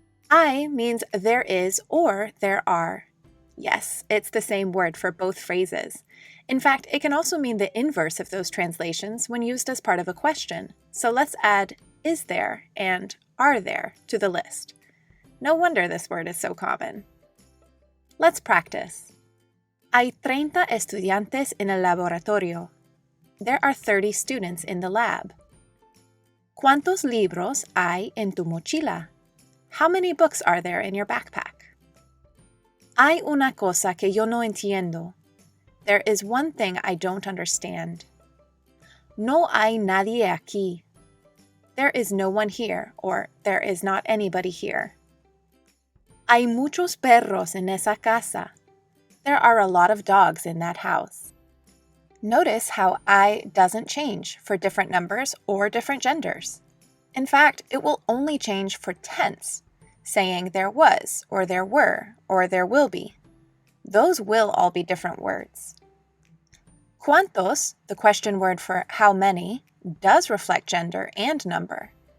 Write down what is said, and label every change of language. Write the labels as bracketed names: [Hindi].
[English] I means there is or there are. Yes, it's the same word for both phrases. In fact, it can also mean the inverse of those translations when used as part of a question. So let's add is there and are there to the list. No wonder this word is so common. Let's practice. [Spanish] Hay 30 estudiantes en el laboratorio. [English] There are 30 students in the lab. [Spanish] ¿Cuántos libros hay en tu mochila? [English] How many books are there in your backpack? [Spanish] Hay una cosa que yo no entiendo. [English] There is one thing I don't understand. [Spanish] No hay nadie aquí. [English] There is no one here, or there is not anybody here. [Spanish] Hay muchos perros en esa casa. [English] There are a lot of dogs in that house. Notice how I doesn't change for different numbers or different genders. In fact, it will only change for tense, saying there was, or there were, or there will be. Those will all be different words. ¿Cuántos, the question word for how many, does reflect gender and number.